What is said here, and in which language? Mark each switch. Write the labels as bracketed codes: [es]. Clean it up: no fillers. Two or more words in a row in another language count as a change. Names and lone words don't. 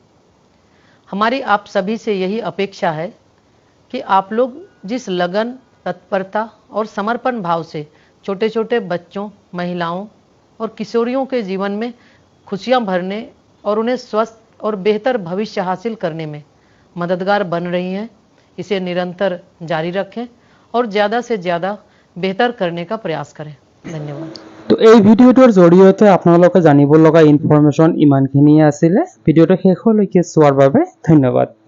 [hi] हमारी आप सभी से यही अपेक्षा है कि आप लोग जिस लगन, तत्परता और समर्पण भाव से छोटे छोटे बच्चों, महिलाओं और किशोरियों के जीवन में खुशियां भरने और उन्हें स्वस्थ और बेहतर भविष्य हासिल करने में मददगार बन रही हैं, इसे निरंतर जारी रखें और ज़्यादा से ज़्यादा बेहतर करने का प्रयास करें। धन्यवाद। [as] তো এই ভিডিঅ'টোৰ জৰিয়তে আপোনালোকে জানিব লগা ইনফৰমেশ্যন ইমানখিনিয়ে আছিলে। ভিডিঅ'টো শেষলৈকে চোৱাৰ বাবে ধন্যবাদ।